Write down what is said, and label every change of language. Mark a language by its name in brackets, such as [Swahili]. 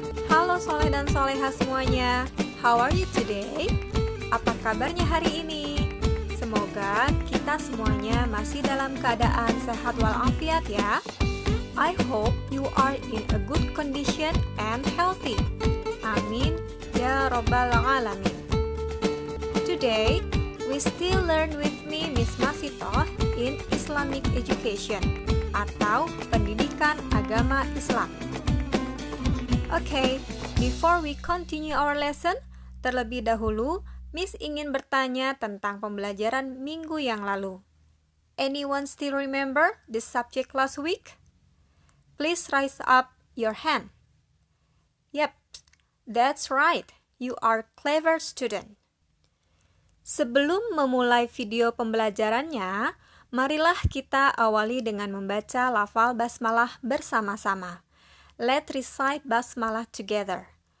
[Indonesian] Halo soleh dan soleha semuanya. [English] How are you today? [Indonesian] Apa kabarnya hari ini? Semoga kita semuanya masih dalam keadaan sehat walafiat ya. [English] I hope you are in a good condition and healthy. [Arabic] Amin ya rabbal alamin. [English] Today, we still learn with me Miss Masitoh in Islamic Education [Indonesian] atau Pendidikan Agama Islam. [English] Okay, before we continue our lesson, [Indonesian] terlebih dahulu Miss ingin bertanya tentang pembelajaran minggu yang lalu. [English] Anyone still remember the subject last week? Please raise up your hand. Yep, that's right. You are clever student. [Indonesian] Sebelum memulai video pembelajarannya, marilah kita awali dengan membaca lafal basmalah bersama-sama. [English] Let's recite basmalah together.